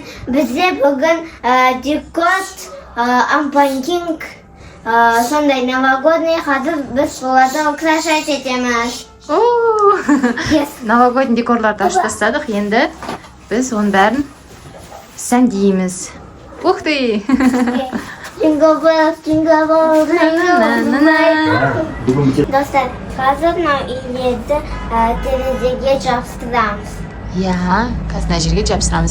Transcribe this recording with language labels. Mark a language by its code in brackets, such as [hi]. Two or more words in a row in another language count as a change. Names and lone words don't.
[kk] Бізде бүгін декот, ампанкинг, сондай новогодный қазір біз соларды украшать етеміз. Новогодний декорларды ашып тастадық, енді біз оның бәрін сәндейміз. [ru] Ух ты! [en] Jingle bells, jingle bells, [kk] достар, қазір мынау үйлерді терезеге жабыстырамыз. Я, қазір мына жерге жабыстырамыз,